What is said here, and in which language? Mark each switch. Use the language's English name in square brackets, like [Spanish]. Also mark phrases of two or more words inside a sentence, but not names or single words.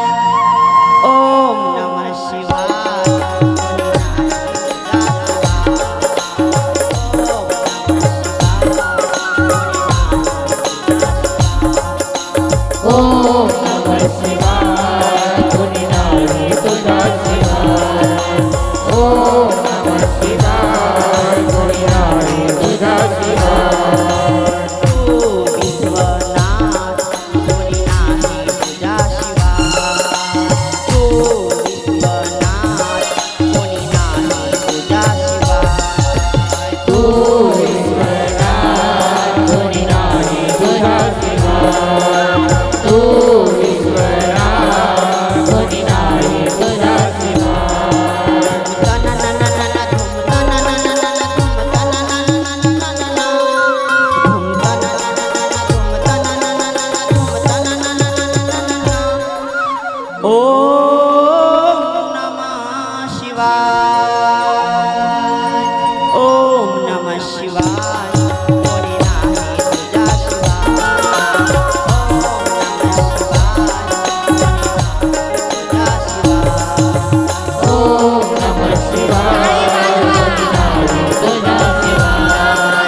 [Sanskrit] ओम नमः शिवाय. ओम नमः शिवाय [Marathi] कोणी नाही तुझा शिवाय. [Sanskrit] ओम नमः शिवाय [Marathi] कोणी नाही तुझा शिवाय. तू विश्वनाथ कोणी नाही तुझा शिवाय. तू विश्वनाथ कोणी नाही तुझा शिवाय. तू विश्वनाथ कोणी नाही तुझा शिवाय. तू विश्वनाथ कोणी नाही तुझा शिवाय. [Sanskrit] ओम नमः शिवाय. ओम नमः शिवाय [Marathi] कोणी नाही तुझा शिवाय. [Sanskrit] ओम नमः शिवाय [Marathi] कोणी नाही तुझा शिवाय.